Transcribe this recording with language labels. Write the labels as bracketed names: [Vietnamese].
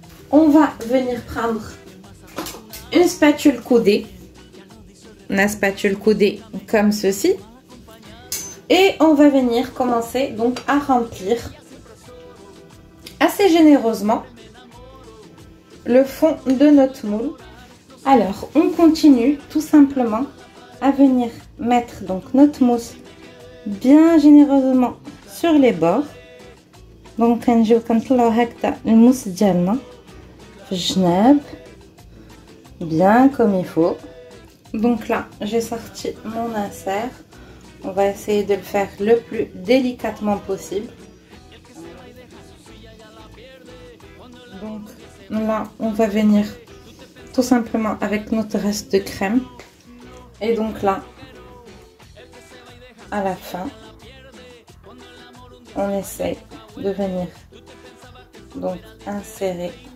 [French] On va venir prendre une spatule coudée, une spatule coudée comme ceci, et on va venir commencer donc à remplir assez généreusement le fond de notre moule. Alors on continue tout simplement à venir mettre donc notre mousse bien généreusement sur les bords. [Arabic] Donc كنجيو كنطلعو هكذا الموس ديالنا في الجناب [French] bien comme il faut. Donc là j'ai sorti mon insert, on va essayer de le faire le plus délicatement possible. Donc là on va venir tout simplement avec notre reste de crème, et donc là à la fin on essaie de venir donc insérer.